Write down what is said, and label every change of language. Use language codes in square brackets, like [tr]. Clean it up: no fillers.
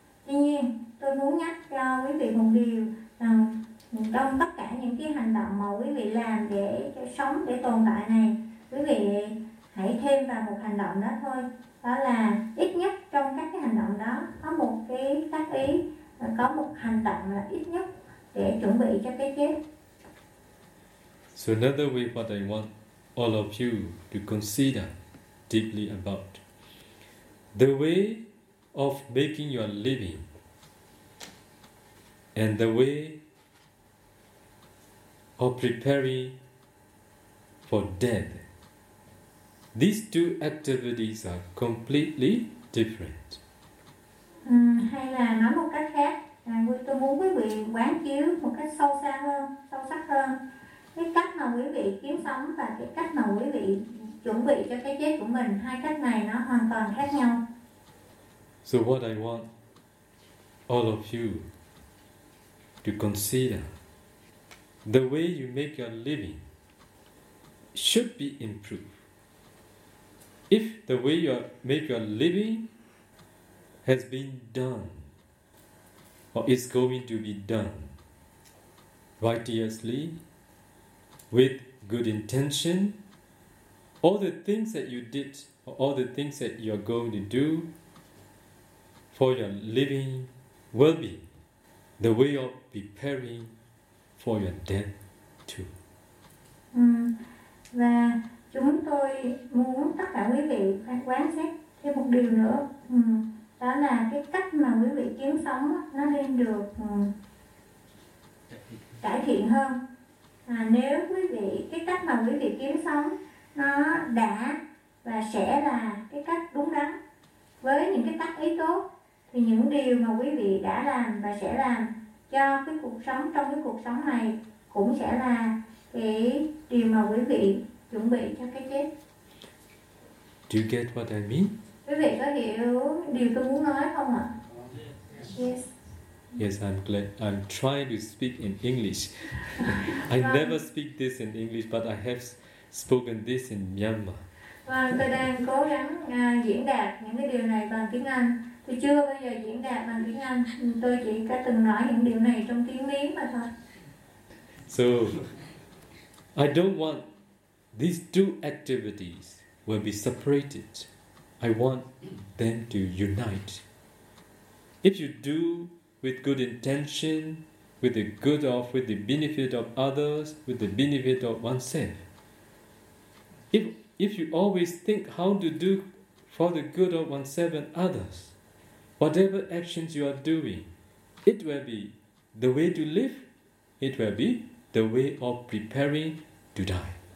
[vi] Tuy nhiên, tôi muốn nhắc cho quý vị một điều rằng trong tất cả những cái hành động mà quý vị làm để sống, để tồn tại này, quý vị hãy thêm vào một hành động đó thôi. Đó là ít nhất trong các cái hành động đó có một cái tác ý, có một hành động là ít nhất để chuẩn bị cho cái chết. [en] So another way what I want all of you to consider deeply about. The way of making your living and the way of preparing for death. These two activities are completely different. [vi] Hay là nói một cách khác. Tôi muốn quý vị quán chiếu một cách sâu xa hơn, sâu sắc hơn cái cách mà quý vị kiếm sống và cái cách mà quý vị chuẩn bị cho cái chết của mình. Hai cách này nó hoàn toàn khác nhau. [en] So what I want all of you to consider, the way you make your living should be improved. If the way you make your living has been done or is going to be done righteously, with good intention, all the things that you did, or all the things that you are going to do for your living will be the way of preparing for your death too. [vi] Và chúng tôi muốn tất cả quý vị quán xét thêm một điều nữa. Đó là cái cách mà quý vị kiếm sống nó nên được cải thiện hơn. Nếu quý vị, cái cách mà quý vị kiếm sống nó đã và sẽ là cái cách đúng đắn với những cái tác ý tốt, thì những điều mà quý vị đã làm và sẽ làm cho cái cuộc sống, trong cái cuộc sống này, cũng sẽ là cái điều mà quý vị chuẩn bị cho cái chết. [en] Do you get what I mean? [vi] Quý vị có hiểu điều tôi muốn nói không ạ? [en] Yes. Yes, I'm glad. I'm trying to speak in English. I never speak this in English, but I have spoken this in Myanmar. [vi] Vâng, tôi đang cố gắng diễn đạt những cái điều này bằng tiếng Anh. Tôi chưa bao giờ diễn đạt bằng tiếng Anh. Tôi chỉ có từng nói những điều này trong tiếng Miến mà thôi. [en] So, I don't want these two activities will be separated. I want them to unite. If you do with good intention, with the good of, with the benefit of others, with the benefit of oneself, if you always think how to do for the good of oneself and others, whatever actions you are doing, it will be the way to live, it will be the way of preparing to die.